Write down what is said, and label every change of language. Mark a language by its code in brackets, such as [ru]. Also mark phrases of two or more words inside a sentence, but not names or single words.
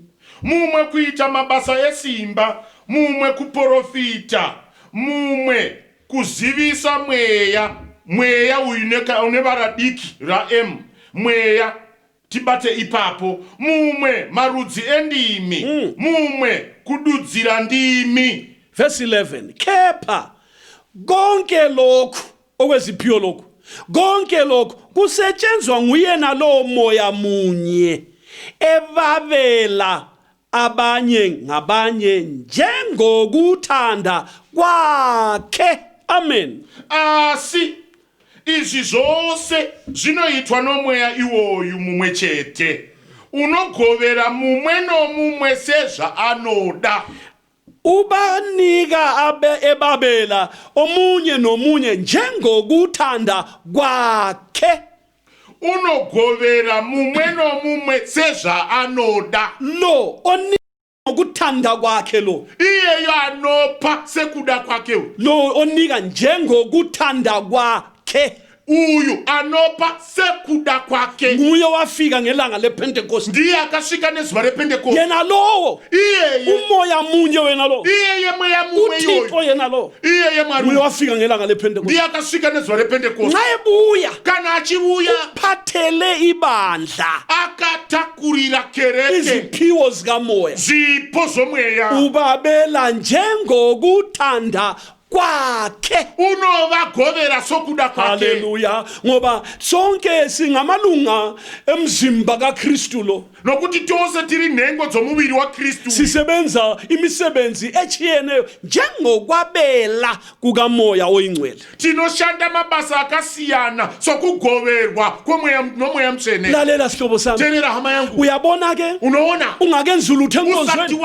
[sn] Mumwe kuita mabasa esimba, mumwe kuprofita, mumwe kuzivisa mweya une varadiki raem mweya tibate ipapo, mumwe marudzi endimi, mumwe kududzira ndimi. [nd] Verse 11, kepha konke lokhu okweziphiwo lokhu, konke lokhu kusetshenzwa nguyena lo moya munye evabela abanye ngabanye njengokuthanda kwakhe. Amen. [sn] Asi izvi zvose zvinoitwa nomweya iwoyu mumwe chete unogovera mumwe nomumwe sezvaanoda. [nd] Ubanika ebabela omunye nomunye njengokuthanda kwakhe. [sn] Unogovera mumwe nomumwe sezvaanoda. [nd] Lo onika ngokuthanda kwakhe, lo [sn] Iyeyo anopa sekuda kwake. [nd] lo onika njengokuthanda kwakhe. [sn] Uyu anopa sekuda kwake. [nd] Nguye wafika ngelanga lePentecost. [sn] Ndiye akasvika nezuva repentekosti. [nd] Yena lowo [sn] Iyeye. [nd] umoya munye wena lo, [sn] Iyeye mweya mumwe [nd] uThixo [sn] iyoyo. [nd] yena lo, [sn] Iyeye [nd] nguye [sn] Mwari. [nd] wafika ngelanga lePentecost. [sn] Ndiye akasvika nezuva repentekosti. [nd] Ngayebuya [sn] Kana achiuya [nd] phathele ibandla [sn] akatakurira kereke [nd] iziphiwo zikamoya, [sn] zvipo zvomweya. [nd] ubabela njengokuthanda kwakhe. [sn] unovagovera sokuda kwake. Haleluya. [nd] Ngoba sonke singamalunga emzimba kaKristu lo. [sn] Nokuti tose tiri nhengo dzomuviri waKristu. [nd] Sisebenza imisebenzi echiyeneyo njengokwabela kukamoya oyingcwele. [sn] Tinoshanda mabasa akasiyana sokugoverwa nomoya mutsvene. [nd] Lalela sihlobo sami. [sn] Teerera hama yangu. [nd] Uyabona ke [sn] Unoona? [nd] ungakenzi ulutho [sn] Usati [nd] enkonzweni